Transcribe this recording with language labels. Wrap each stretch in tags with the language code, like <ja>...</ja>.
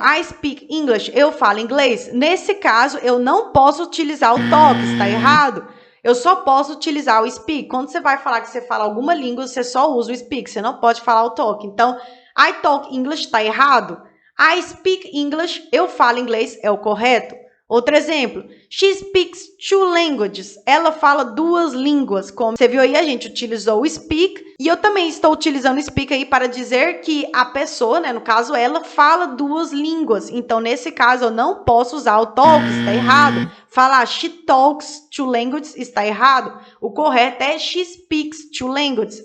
<en>I speak English,</en> <pt>eu falo inglês. Nesse caso, eu não posso utilizar o talk, está errado. Eu só posso utilizar o speak. Quando você vai falar que você fala alguma língua, você só usa o speak. Você não pode falar o talk. Então,</pt> <en>I talk English</en> <pt>está errado.</pt> <en>I speak English,</en> <pt>eu falo inglês, é o correto.</pt> <en>Outro exemplo, she speaks two languages.</en> <pt>Ela fala duas línguas. Como você viu aí, a gente utilizou o speak. E eu também estou utilizando o speak aí para dizer que a pessoa, né, no caso ela, fala duas línguas. Então, nesse caso, eu não posso usar o talk, está errado. Falar</pt> <en>she talks two languages</en> <pt>está errado. O correto é</pt> <en>she speaks two languages.</en>